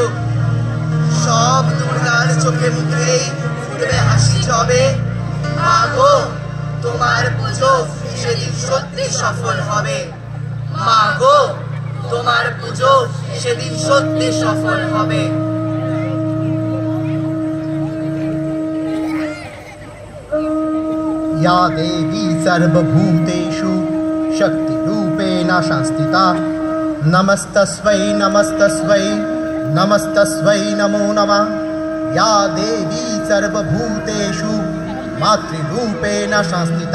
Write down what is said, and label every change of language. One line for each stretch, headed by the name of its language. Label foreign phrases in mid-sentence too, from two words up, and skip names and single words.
Bangla: সব দুর্গার চোখে মুখে উঠবে হাসি জবে। মা গো, তোমার পুজো সেদিন সত্যি সফল হবে। মা গো, তোমার পুজো সেদিন সত্যি সফল হবে।
Sanskrit: या देवी सर्वभूतेषु शक्ति न संस्थिता। नमस्तस्मै नमस्तस्मै नमस्तस्मै नमो नमः। या देवी सर्वभूतेषु मातृरूपेण संस्थिता।